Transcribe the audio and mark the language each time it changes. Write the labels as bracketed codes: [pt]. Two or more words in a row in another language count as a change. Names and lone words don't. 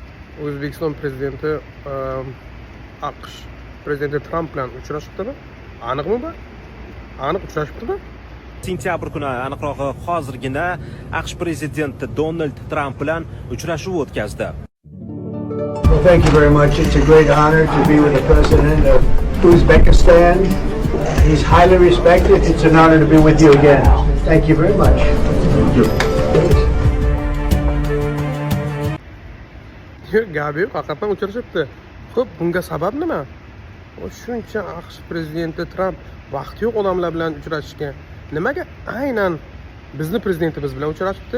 [uz] O'zbekiston prezidenti AQSh prezidenti Tramp bilan uchrashibdimi? Aniqmi bu? Aniq uchrashibdimi? Sentyabr kuni, aniqrog'i hozirgina AQSh prezidenti Donald Tramp bilan uchrashuv o'tkazdi. [en] Well, thank you very much. It's a great honor to be with the president of Uzbekistan. He's highly respected. It's an honor to be with you again. Thank you very much. Thank you. [uz] Gapi yo'q, haqiqatan uchrashibdi. Xo'p, bunga sabab nima? Shuncha AQSh prezidenti Tramp vaqti yo'q odamlar bilan uchrashishga. Nimaga aynan bizni prezidentimiz bilan uchrashibdi?